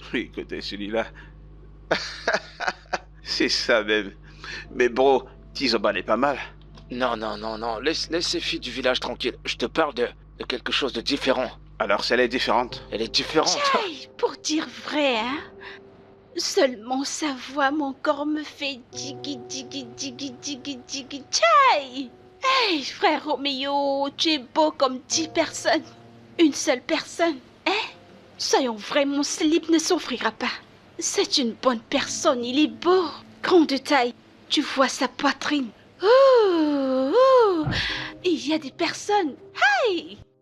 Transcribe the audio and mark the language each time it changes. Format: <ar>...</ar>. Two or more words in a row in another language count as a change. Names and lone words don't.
<fr>Oui, écoutez, celui-là... C'est ça même. Mais bro, Tizoban est pas mal. Non, laisse ces filles du village tranquilles. Je te parle de quelque chose de différent. Alors, celle est différente. Elle est différente. Hey, pour dire vrai, hein? Seulement sa voix, mon corps me fait digi digi digi digi digi tchai. Hey, frère Roméo, tu es beau comme 10 personnes. Une seule personne, hein? Soyons vrais, mon slip ne s'offrira pas. C'est une bonne personne, il est beau. Grand de taille, tu vois sa poitrine. Ouh, il y a des personnes. Hey!</fr>